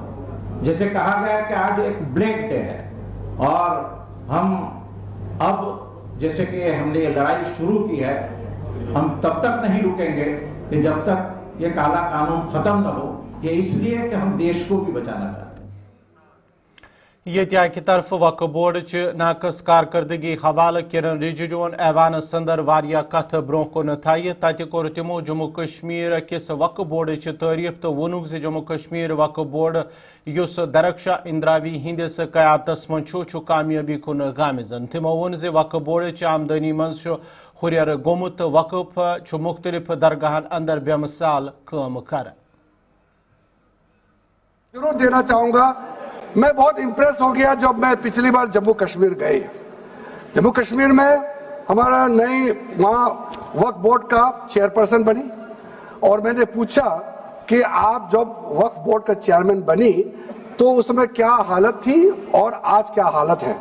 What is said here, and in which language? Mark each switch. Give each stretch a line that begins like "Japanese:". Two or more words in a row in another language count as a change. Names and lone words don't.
Urdu: جیسے کہا گیا کہ آج ایک
English: black day
Urdu: ہے اور ہم اب جیسے کہ ہم نے یہ لڑائی شروع کی ہے، ہم تب تک نہیں رکیں گے کہ جب تک یہ کالا قانون ختم نہ ہو. یہ اس لیے کہ ہم دیش کو بھی بچانا چاہتے ہیں.
Kashmiri: یہ اکہ طرف وقف بورڈ ناقص کارکردگی حوالہ کرن رججون ایوانس اندر واریاہ کت برو کن تھائہ تتہ کور تمو جموں کشمیر کس وقف بورڈ تعریف تو وونک زِ جموں کشمیر وقف بورڈ یس درخشا اندراوی ہندس قیادتس من کامیابی کن گامزن. تمو وون زِ وقف بورڈ آمدنی مز ہریر گومت تو وقف مختلف درگاہن اندر بے مثال کام کر.
Urdu: ضرور دینا چاہوں گا، میں بہت امپریس ہو گیا جب میں پچھلی بار جموں کشمیر گئی. جموں کشمیر میں ہمارا نئی وہاں وقف بورڈ کا چیئرپرسن بنی اور میں نے پوچھا کہ آپ جب وقف بورڈ کا چیئرمین بنی تو اس میں کیا حالت تھی اور آج کیا حالت ہے.